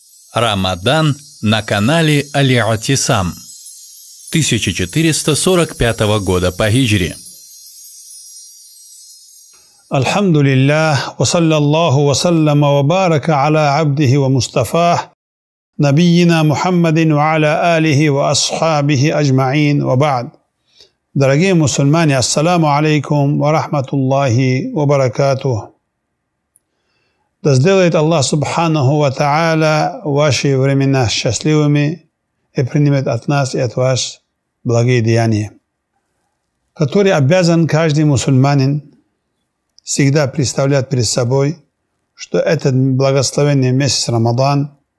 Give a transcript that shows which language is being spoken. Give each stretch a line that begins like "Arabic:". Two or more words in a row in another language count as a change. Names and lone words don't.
Russian: Рамадан на канале Аль-Атисам 1445 года по хиджре.
Arabic: الحمد لله وصلى الله وسلم وبارك على عبده ومصطفاه نبينا محمد وعلى آله وأصحابه أجمعين وبعد.
Russian: Дорогие мусульмане,
Arabic: السلام عليكم ورحمة الله وبركاته.
Russian: Да сделает Аллах
Arabic: سبحانه وتعالى
Russian: ваши времена счастливыми и примет от нас и от вас благие деяния, которые обязан каждый мусульманин всегда представлять перед собой, что этот благословенный месяц Рамадан